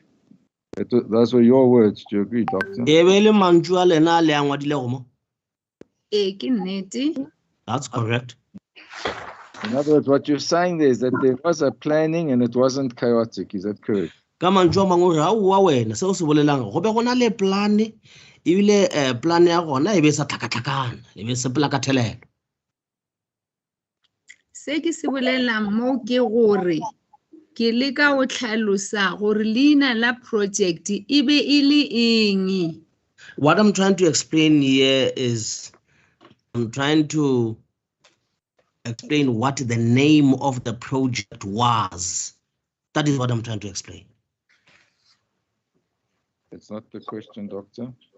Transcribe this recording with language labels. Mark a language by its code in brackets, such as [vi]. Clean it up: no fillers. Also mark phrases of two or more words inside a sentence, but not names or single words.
[en] Those were your words. Do you agree, Doctor? That's correct. In other words, what you're saying there is that there was a planning and it wasn't chaotic. Is that correct? [tn] Ka mantswe mangwe ha wa wena se o se bolelang go be gona le plan e bile plan ya gona e be sa tlhakatlhakana e be se pela ka thelelo. Se ke se bolelang mo ke gore ke leka o tlhalosa gore leina la project e be e le eng. [en] What I'm trying to explain here is I'm trying to explain what the name of the project was. That is what I'm trying to explain. That's not the question, Doctor.